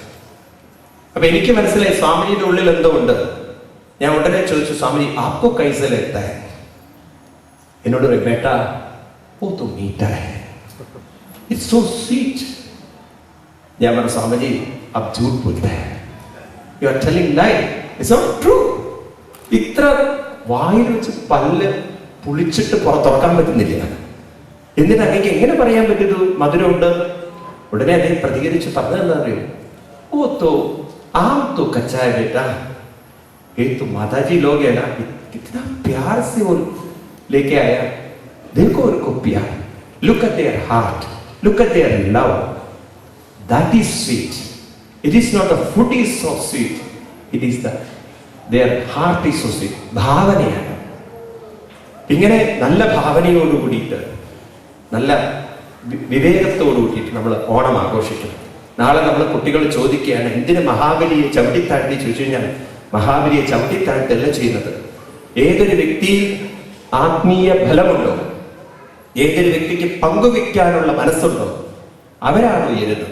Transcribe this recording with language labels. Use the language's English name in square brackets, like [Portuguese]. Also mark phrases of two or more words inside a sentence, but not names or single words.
[Malayalam] അപ്പൊ എനിക്ക് മനസ്സിലായി സ്വാമിജിയുടെ ഉള്ളിൽ എന്തോ ഉണ്ട്. ഞാൻ ഉടനെ ചോദിച്ചു, സ്വാമിജി [Hindi] आपो कैसल एता? [Malayalam] എന്നോട് പറയും, [Hindi] बेटा ओ तो मीठा है, [English] it's so sweet. [Malayalam] ഞാൻ പറഞ്ഞു, [Hindi] സ്വാമിജി अब झूठ बोलता है, [English] you are telling lie, it's not true. [Malayalam] ഇത്ര വായിൽ വെച്ച് പല്ല് പുളിച്ചിട്ട് തുറക്കാൻ പറ്റുന്നില്ല, എന്നിട്ട് അങ്ങേക്ക് എങ്ങനെ പറയാൻ പറ്റുന്നു മധുരമുണ്ട്? ഉടനെ അദ്ദേഹം പ്രതികരിച്ച് പറഞ്ഞതെന്താ അറിയോ, [Hindi] ओ तो आम तो कच्चा है बेटा, ये तो माताजी लोग है ना, कितना प्यार से वो लेके आया, देखो उनको प्यार, [English] look at their heart, look at their love, that is sweet. It is not the food is so sweet, it is the their heart is so sweet. [Malayalam] ഭാവനയാണ്. ഇങ്ങനെ നല്ല ഭാവനയോട് കൂടിയിട്ട്, നല്ല വിവേകത്തോടു കൂടിയിട്ട് നമ്മൾ ഓണം ആഘോഷിക്കണം. നാളെ നമ്മൾ കുട്ടികൾ ചോദിക്കുകയാണ്, എന്തിന് മഹാബലിയെ ചവിട്ടിത്താഴ്ത്തി ചോദിച്ചു കഴിഞ്ഞാൽ, മഹാബലിയെ ചവിട്ടിത്താഴ്ത്തല്ല ചെയ്യുന്നത്. ഏതൊരു വ്യക്തിയിൽ ആത്മീയ ഫലമുണ്ടോ, ഏതൊരു വ്യക്തിക്ക് പങ്കുവെക്കാനുള്ള മനസ്സുണ്ടോ, അവരാണ് ഉയരുന്നത്.